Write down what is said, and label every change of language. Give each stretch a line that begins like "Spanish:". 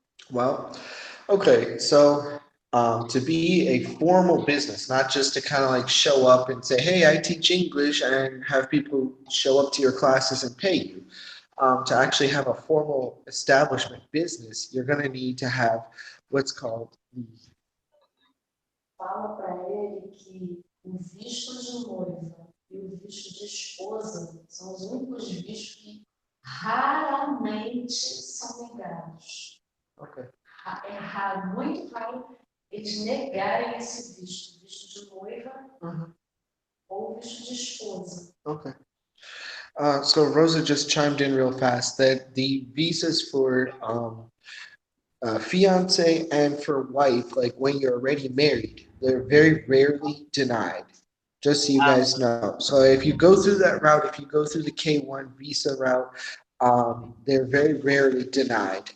English: Well, okay, so to be a formal business, not just to kind of like show up and say, hey, I teach English, and have people show up to your classes and pay you. To actually have a formal establishment business, you're going to need to have what's called the.
Portuguese: Fala para ele que o visto de noiva e o visto de esposa são os únicos vistos que raramente são negados. Okay. É raro, muito raro eles negarem esse visto, visto de noiva ou visto de esposa. Okay.
English: So Rosa just chimed in real fast that the visas for fiance and for wife, like when you're already married, they're very rarely denied. Just so you guys know. So if you go through that route, if you go through the K1 visa route, they're very rarely denied.